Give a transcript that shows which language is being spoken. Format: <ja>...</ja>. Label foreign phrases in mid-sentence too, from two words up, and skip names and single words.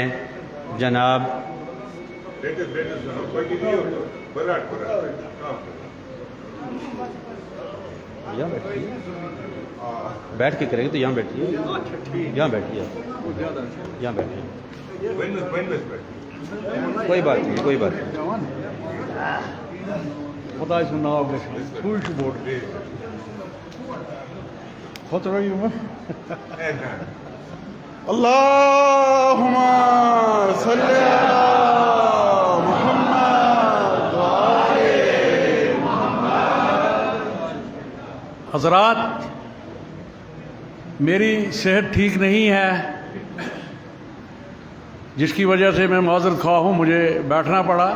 <ur>جناب یہاں بیٹھیے، بیٹھ کے کریں گے تو یہاں بیٹھیے، یہاں بیٹھیے، یہاں بیٹھیے. کوئی بات نہیں، کوئی بات نہیں.</ur> <ks>خدا سن ناو گژھِ ٹھوٗل چھُ بوٚڑ خۄطرٲیِو وۄنۍ</ks> <ar>اللہُمَّ صلی علی محمد وآلِ محمد.</ar> <ur>حضرات، میری صحت ٹھیک نہیں ہے، جس کی وجہ سے میں معذرت خواہ ہوں، مجھے بیٹھنا پڑا۔</ur>